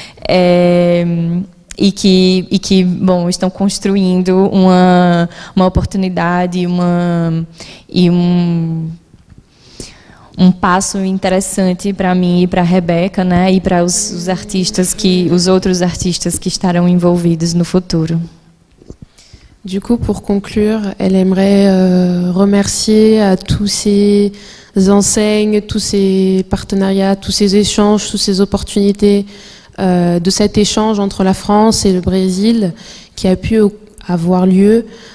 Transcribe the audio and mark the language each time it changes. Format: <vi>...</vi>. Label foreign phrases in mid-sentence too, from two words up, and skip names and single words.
<pt>e que bom, estão construindo uma oportunidade e um passo interessante para mim e para a Rebeca, né, e para os outros artistas que estarão envolvidos no futuro.</pt> <fr>Du coup, pour conclure, elle aimerait remercier à tous ces enseignes, tous ces partenariats, tous ces échanges, toutes ces opportunités de cet échange entre la France et le Brésil qui a pu avoir lieu.</fr>